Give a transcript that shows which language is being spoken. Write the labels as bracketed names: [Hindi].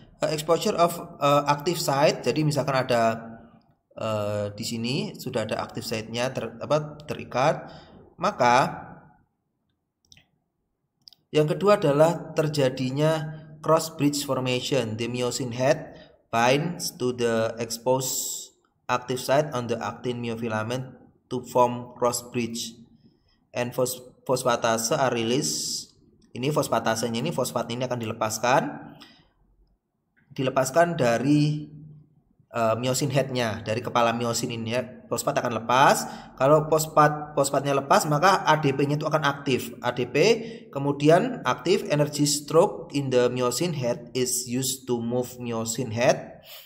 [English] Exposure of active site. [Indonesian] Jadi misalkan ada di sini sudah ada active site-nya terikat, maka yang kedua adalah terjadinya cross bridge formation. [English] The myosin head binds to the exposed active site on the actin myofilament to form cross bridge, and fosfatase are released. [Indonesian] Ini fosfatasenya, ini fosfat ini akan dilepaskan dari myosin headnya, dari kepala myosin ini ya. Fosfat akan lepas. Kalau fosfatnya lepas maka ADP-nya itu akan aktif. ADP kemudian aktif, [English] energy stroke in the myosin head is used to move myosin head.